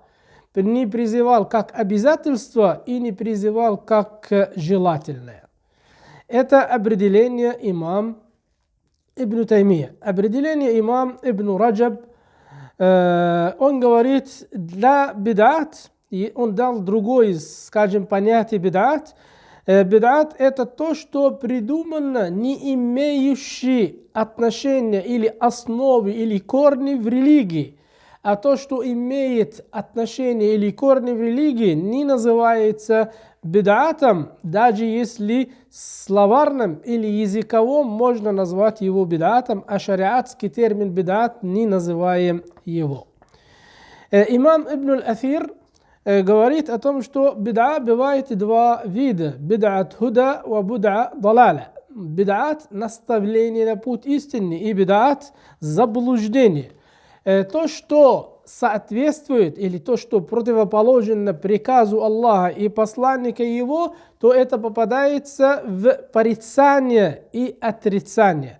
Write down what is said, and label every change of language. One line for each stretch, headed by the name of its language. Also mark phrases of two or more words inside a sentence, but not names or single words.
Russian: Не призывал как обязательство и не призывал как желательное. Это определение имам Ибн Таймия. Определение имам Ибн Раджаб, он говорит, для бид'ат, и он дал другое, скажем, понятие бид'ат. Бид'ат – это то, что придумано, не имеющее отношения или основы, или корни в религии. А то, что имеет отношение или корни в религии, не называется бид'атом, даже если словарным или языковым можно назвать его бид'атом, а шариатский термин бид'ат не называем его. Имам Ибн Аль-Афир говорит о том, что бид'а бывает два вида.
Arabic: بدعة هدى и بدعة ضلالة.
Russian: Бид'ат – наставление на путь истины, и бид'ат – заблуждение. То, что соответствует, или то, что противоположно приказу Аллаха и посланника его, то это попадается в порицание и отрицание.